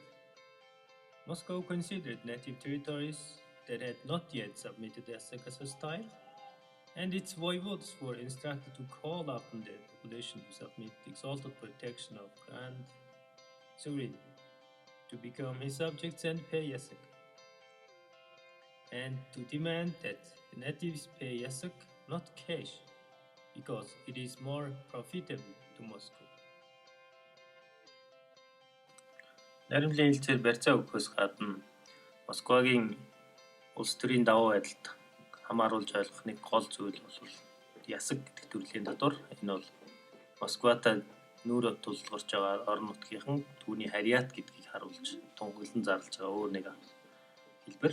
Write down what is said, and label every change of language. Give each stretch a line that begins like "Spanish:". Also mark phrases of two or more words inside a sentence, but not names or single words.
English: Moscow considered native territories that had not yet submitted Yasak as hostile, and its voivodes were instructed to call upon the population to submit the exalted protection of grand sovereign, to become his subjects and pay Yasak, and to demand that the natives pay Yasak, not cash, because it is more profitable to Moscow.
Mongolian: Наримлын хэлцээр барьцаа өгөхөөс гадна Москвагийн улс төрийн давуу байдалд хамааруулж ойлгох нэг гол зүйл бол Ясаг гэдэг төрлийн татвар. Энэ бол Москватай нүүр тулгарч байгаа орон нутгийнхан түүний харьяат гэдгийг харуулж тунхаглан зарлж байгаа өөр нэг хэлбэр.